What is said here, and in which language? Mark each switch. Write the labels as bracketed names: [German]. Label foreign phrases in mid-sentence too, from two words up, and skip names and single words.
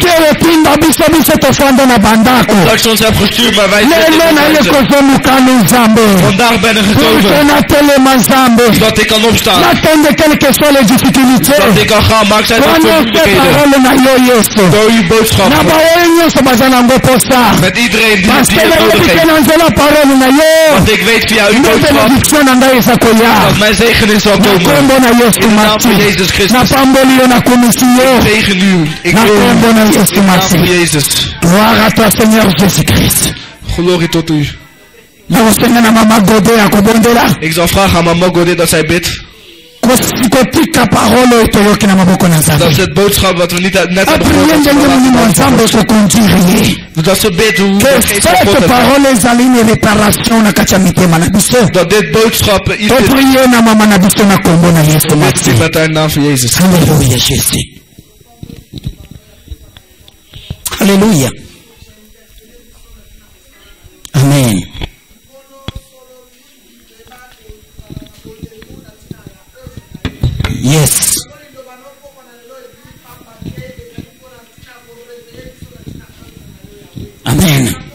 [Lingala] Paske opinda biso tofanda na bandako. [Dutch] Dat je ons hebt gestuurd, maar wij [Lingala] Lelo [Dutch] zitten [Lingala] na ye [Dutch] buiten. [Lingala] kozomukana nzambe. [Dutch] Vandaag ben ik [French] Pour [Dutch] gekomen [Lingala] na telema nzambe. [Dutch] dat ik kan opstaan. [French] N'attendez quelles que soient les difficultés. [Dutch] Dat ik kan gaan, maar ik zijn ook [French] Prenons [Dutch] veel [French] ces [Dutch] moeilijkheden. [Lingala] paroles na yo Yesu. [Dutch] Door uw boodschap. [Lingala] Na baoyo nyonso baza nango posa. [Dutch] Met iedereen die [French] Parce que [Dutch] het nodig [Lingala] nayebi [Dutch] heeft. [Lingala] ke na nzela parole na yo. [Dutch] Want ik weet via uw [Lingala] Nde [Dutch] boodschap [Lingala] bénédiction na ngai eza koya. [Dutch] dat mijn zegening zal [Lingala] Na [Dutch] komen. [Lingala] kombo na Yesu [Dutch] In de naam van [Lingala] Masi. [Dutch] Jezus Christus. [Lingala] Napamboli yo nakomisi yo. [Dutch] Tegen u. Ik [Lingala] Na [Dutch] wil u. [Lingala] kombo na Yesu [Dutch] In de naam van [Lingala] Masi. [Dutch] Jezus. [French] Gloire à toi Seigneur Jésus-Christ. [Dutch] Glorie tot u. [Lingala] Nakosenga na mama Gode akobondela. [Dutch] Ik zal vragen aan mama Godet dat zij bidt. [Lingala] Kotika parole oyo toyoki na maboko na [Dutch] Dat [Lingala] Nzambe. [Dutch] is het boodschap wat we net hebben [Lingala] Apriye [Dutch] gehoord. [Lingala] ndenge molimo Nzambe ekokonduire ye. [Dutch] Dat ze bidt hoe [French] Que [Dutch] de geest van God [French] cette [Dutch] het maakt. [Lingala] parole ezali [French] une réparation [Lingala] na kati ya mitema na biso. [Dutch] Dat dit boodschap iets is. [Lingala] Topriye na mama na biso na kombo na Yesu [Dutch] Bidt [Lingala] Masi. [Dutch] met de naam van Jezus. [French] Alléluia Jésus. Alléluia. Amen. Yes. Amen.